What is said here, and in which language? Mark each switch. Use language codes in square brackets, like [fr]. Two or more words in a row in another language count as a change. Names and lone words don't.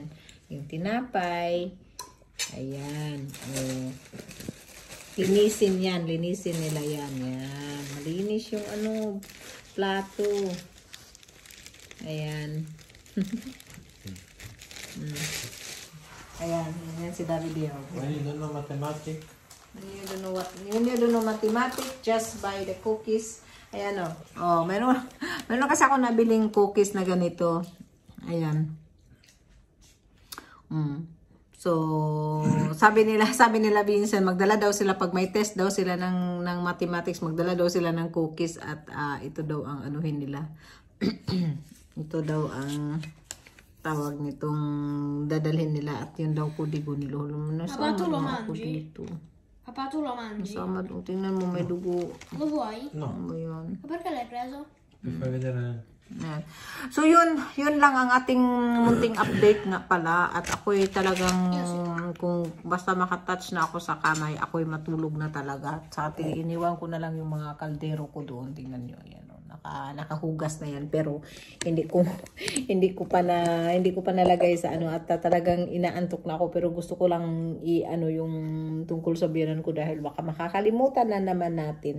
[tl] Yung tinapay. Ayan. Linisin yan. Linisin nila yan. Ayan. Malinis yung ano. Plato. Ayan. Ayan, yan si David Diao. [en] When you don't know mathematics, You don't know mathematics, just buy the cookies. [tl] Ayan o. Oh, meron kasi ako nabiling cookies na ganito. Ayan. So, sabi nila Vincent, magdala daw sila pag may test daw sila ng mathematics, magdala daw sila ng cookies at ito daw ang anuhin nila. Ito daw ang tawag nitong dadalhin nila at yun daw kudigo ni Lolo. Nasama na ako dito. [it] Papà, tu lo mangi? [tl] Nasama, tingnan mo may dugo. [it] Lo vuoi? no, [tl] Ano ba yun? [it] Ma perché l'hai preso? per far vedere. [tl] Yan. So yun lang ang ating munting update nga pala at ako'y talagang kung basta makatouch na ako sa kamay, ako'y matulog na talaga. Sa ating iniwan ko na lang yung mga kaldero ko doon. Tingnan nyo yan. Nakahugas na yan pero hindi ko pa nalagay sa ano at talagang inaantok na ako pero gusto ko lang yung tungkol sa biyanan ko dahil baka makakalimutan na naman natin.